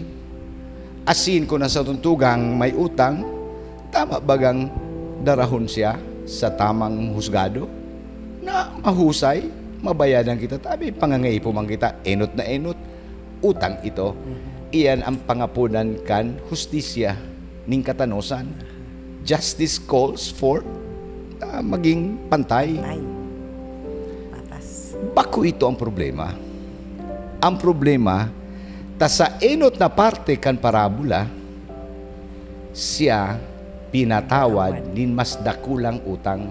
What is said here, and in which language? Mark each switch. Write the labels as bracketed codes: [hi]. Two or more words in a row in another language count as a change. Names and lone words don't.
[bik] Asin ko na sa tuntugang may utang, tama bagang darahon siya sa tamang husgado na mahusay, mabayadan kita, tabi pangangaipo man kita, enot na enot, utang ito. Iyan ang pangapunan kan hustisya ning katanosan. [en] Justice calls for [tl] maging pantay. [bik] Patas. Bako ito ang problema. Ang problema, ta sa enot na parte kan parabola, siya pinatawad nin mas dakulang utang.